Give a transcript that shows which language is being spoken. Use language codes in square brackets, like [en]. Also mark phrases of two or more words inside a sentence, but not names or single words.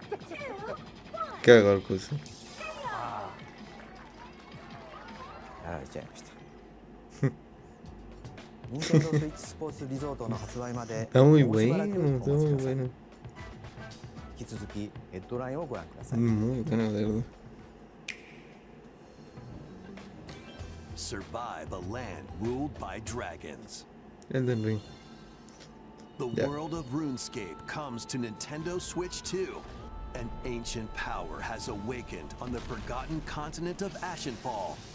[ja] Caga el Coisobi. やられちゃいました。任天堂スイッチスポーツリゾートの発売まで [es] Está muy [ja] もうしばら [es] bueno, [ja] くお [es] está [ja] 待ち [es] muy [ja] ください。 [es] bueno. [ja] 引き続きヘッドラインをご覧ください。 [es] Muy bueno, de verdad. [en] Survive a land ruled by dragons. Elden Ring. The Yeah. world of RuneScape comes to Nintendo Switch 2. An ancient power has awakened on the forgotten continent of Ashenfall.